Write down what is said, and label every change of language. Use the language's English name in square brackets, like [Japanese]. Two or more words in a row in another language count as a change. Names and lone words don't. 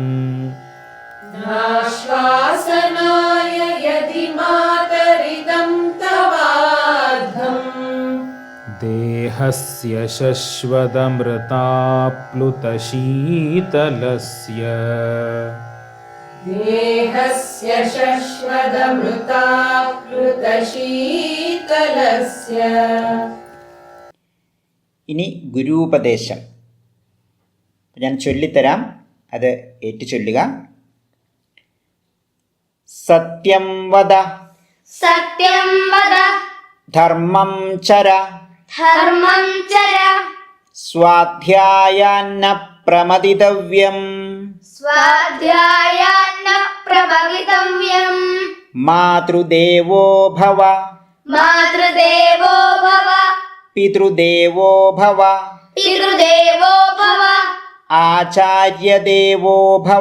[Sanskrit] नाश्वासनाय यदि मातरिदं तवार्धम् देहस्य शश्वदमृताप्लुतशीतलस्य देहस्य शश्वदमृताप्लुतशीतलस्य [Malayalam] ഇനി ഗുരൂപദേശം. ഞാൻ ചൊല്ലിത്തരാം, അത് ഏറ്റു ചൊല്ലുക. [Sanskrit] സത്യം വദ സത്യം വദ ധർമ്മം ചര ധർമ്മം ചര സ്വാധ്യായാന്ന പ്രമദിതവ്യം स्वाध्यायान्न प्रभवितव्यम् മാതൃദേവോ ഭവ मातृदेवो भव പിതൃദേവോ ഭവ पितृदेवो भव ആചാര്യദേവോ ഭവ